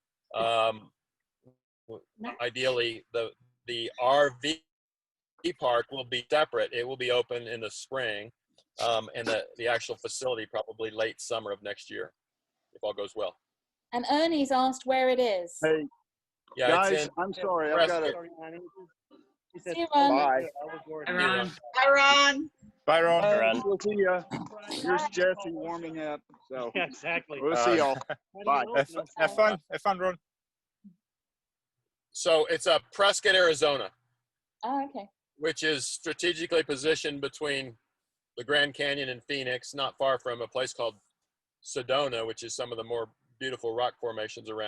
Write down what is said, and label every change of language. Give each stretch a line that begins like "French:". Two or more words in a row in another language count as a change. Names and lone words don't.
English: Ideally, the RV park will be separate. It will be open in the spring, and the actual facility probably late summer of next year, if all goes well. And Ernie's asked where it is. Hey, Yeah, guys, I'm sorry. I've got to. See you, Ron. Bye. Hi, Ron. Hi, Ron. Bye, Ron. Ron. We'll see ya. Here's Jesse warming up. So Yeah, exactly. we'll see y'all. Bye. Have fun, Ron. So it's Prescott, Arizona, Oh, okay. which is strategically positioned between the Grand Canyon and Phoenix, not far from a place called Sedona, which is some of the more beautiful rock formations around.